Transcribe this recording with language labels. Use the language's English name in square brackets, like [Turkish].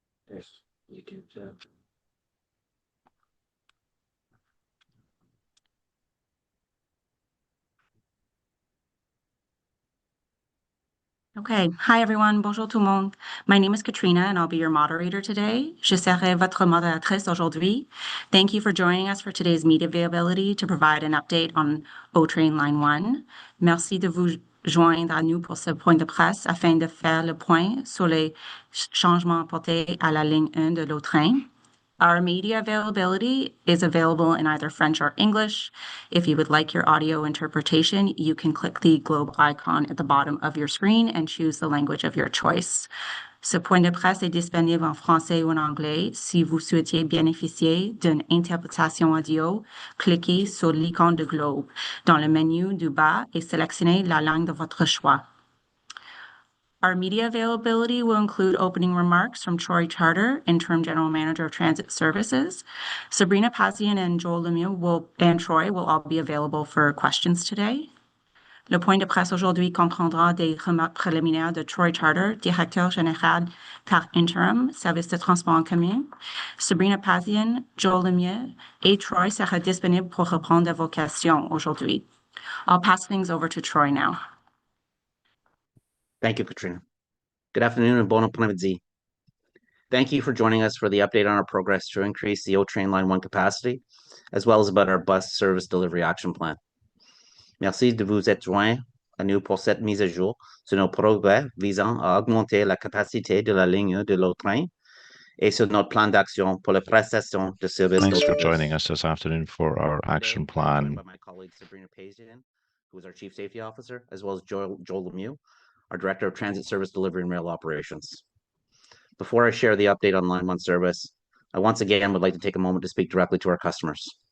[English] Yes, you can. Okay. Hi, everyone. Bonjour tout le monde. My name is Katrina, and I'll be your moderator today. [French] Je serai votre modératrice aujourd'hui. [English] Thank you for joining us for today's media availability to provide an update on O-Train Line 1. [French] Merci de vous joindre à nous pour ce point de presse afin de faire le point sur les changements apportés à la ligne 1 de l'O-Train. [English] Our media availability is available in either French or English. If you would like your audio interpretation, you can click the globe icon at the bottom of your screen and choose the language of your choice. [French] Ce point de presse est disponible en français ou en anglais. Si vous souhaitez bénéficier d'une interprétation audio, cliquez sur l'icône de globe dans le menu du bas et sélectionnez la langue de votre choix. [English] Our media availability will include opening remarks from Troy Charter, Interim General Manager of Transit Services. Sabrina Pazian and Joel Lemieux and Troy will all be available for questions today. [French] Le point de presse aujourd'hui comprendra des remarques préliminaires de Troy Charter, directeur général par intérim, service de transport en commun. Sabrina Pazian, Joel Lemieux et Troy sera disponible pour répondre à vos questions aujourd'hui. [English] I'll pass things over to Troy now. Thank you, Katrina. Good afternoon and bon après-midi. Thank you for joining us for the update on our progress to increase the O-Train Line 1 capacity, as well as about our bus service delivery action plan. [French] Merci de vous être joints à nous pour cette mise à jour sur nos progrès visant à augmenter la capacité de la ligne de l'O-Train et sur notre plan d'action pour la prestation de services. [English] Thanks for joining us this afternoon for our action plan. By my colleague Sabrina Pazian, who is our Chief Safety Officer, as well as Joel Lemieux, our Director of Transit Service Delivery and Rail Operations. Before I share the update on Line 1 service, I once again would like to take a moment to speak directly to our customers.